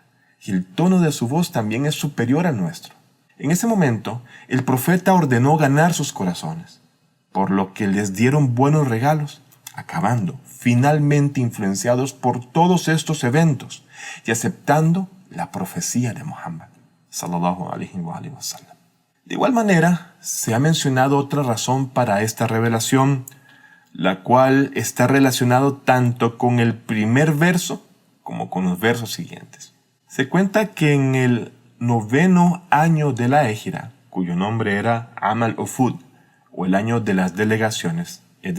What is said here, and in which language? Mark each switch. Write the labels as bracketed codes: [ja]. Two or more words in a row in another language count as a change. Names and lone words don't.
[es] Y el tono de su voz también es superior al nuestro». En ese momento, el profeta ordenó ganar sus corazones, por lo que les dieron buenos regalos, acabando finalmente influenciados por todos estos eventos y aceptando la profecía de Muhammad [ar] صلى الله عليه وسلم. [es] De igual manera, se ha mencionado otra razón para esta revelación, la cual está relacionado tanto con el primer verso como con los versos siguientes. Se cuenta que en el 9º año de la Égira, cuyo nombre era Am al-Ufud, o el año de las delegaciones,